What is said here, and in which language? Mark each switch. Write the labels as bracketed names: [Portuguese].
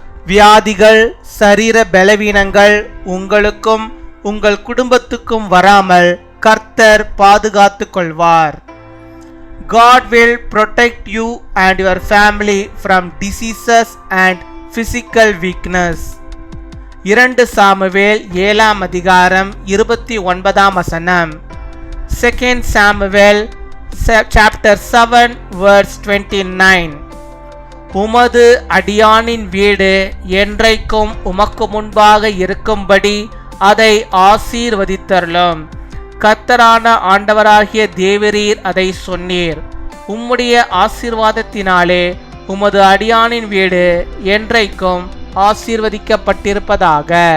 [Tamil] வியாதிகள், சரீர பலவீனங்கள் உங்களுக்கும் உங்கள் குடும்பத்துக்கும் வராமல் கர்த்தர் பாதுகாத்துக் கொள்வார். [English] God will protect you and your family from diseases and physical weakness. [Tamil] 2 Samuel 7 அதிகாரம் 29 வசனம். 2 சாமுவேல் [English] chapter 7 verse 29. [Tamil] உமது அடியானின் வீடு என்றைக்கும் உமக்கு முன்பாக இருக்கும்படி அதை ஆசீர்வதித்தருளும். கர்த்தரான ஆண்டவராகிய தேவரீர் அதை சொன்னீர். உம்முடைய ஆசீர்வாதத்தினாலே உமது அடியானின் வீடு என்றைக்கும் ஆசீர்வதிக்கப்பட்டிருப்பதாக.